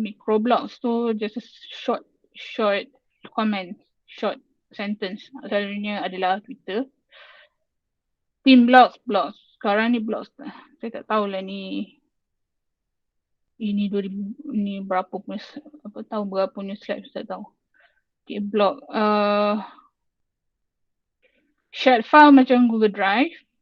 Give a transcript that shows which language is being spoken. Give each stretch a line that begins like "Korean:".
English: Microblogs tu just a short comment, short sentence.
Malay: Selalunya adalah Twitter. Team blogs. Sekarang ni blogs lah. Saya tak tahulah ni ini 2000 ni berapa punya tahun berapa punya slide saya tak tahu.
English: Okay, blog. Shared file macam Google Drive.